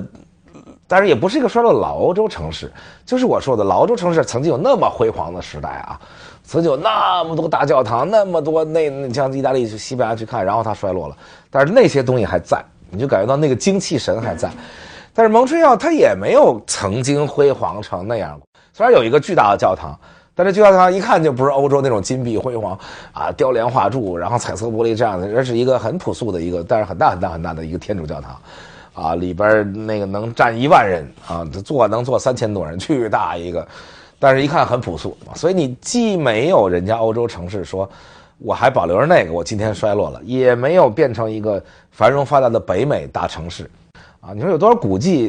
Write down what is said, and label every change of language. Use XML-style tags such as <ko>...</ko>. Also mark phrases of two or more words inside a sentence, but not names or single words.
<zh>但是也不是一个衰落的老歐洲城市，就是我說的老歐洲城市曾經有那麼輝煌的時代啊，曾經有那麼多大教堂，那麼多那像意大利去西班牙去看，然後它衰落了，但是那些東西還在，你就感覺到那個精氣神還在。但是蒙特利爾它也沒有曾經輝煌成那樣，雖然有一個巨大的教堂，但是巨大的教堂一看就不是歐洲那種金碧輝煌啊，雕梁畫柱，然後彩色玻璃這樣的，而是一個很樸素的一個，但是很大很大很大的一個天主教堂。啊，裡邊那個能站1萬人啊，能坐3000多人，巨大一個，但是一看很樸素，所以你既沒有人家歐洲城市說我還保留着那個，我今天衰落了，也沒有變成一個繁榮發達的北美大城市，啊，你說有多少古蹟？</zh>